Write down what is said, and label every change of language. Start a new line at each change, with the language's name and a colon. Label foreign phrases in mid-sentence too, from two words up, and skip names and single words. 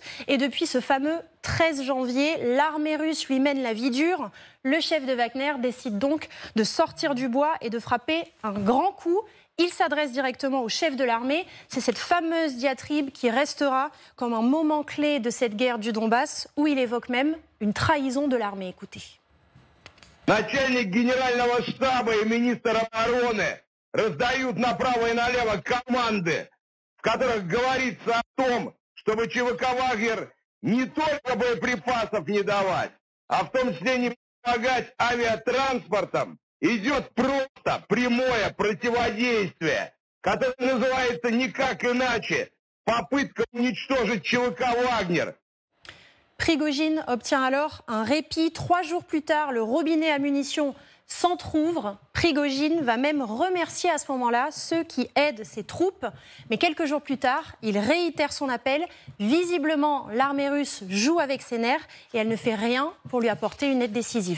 French: Et depuis ce fameux 13 janvier, l'armée russe lui mène la vie dure. Le chef de Wagner décide donc de sortir du bois et de frapper un grand coup. Il s'adresse directement au chef de l'armée. C'est cette fameuse diatribe qui restera comme un moment clé de cette guerre du Donbass, où il évoque même une trahison de l'armée. Écoutez.
Russian: Начальник генерального штаба и министр обороны раздают направо и налево команды, в которых говорится о том, чтобы ЧВК «Вагнер» не только боеприпасов не давать, а в том числе не помогать авиатранспортом. Идет просто прямое противодействие, которое называется никак иначе попытка уничтожить ЧВК «Вагнер».
French: Prigojine obtient alors un répit. 3 jours plus tard, le robinet à munitions s'entrouvre. Prigojine va même remercier à ce moment-là ceux qui aident ses troupes. Mais quelques jours plus tard, il réitère son appel. Visiblement, l'armée russe joue avec ses nerfs et elle ne fait rien pour lui apporter une aide décisive.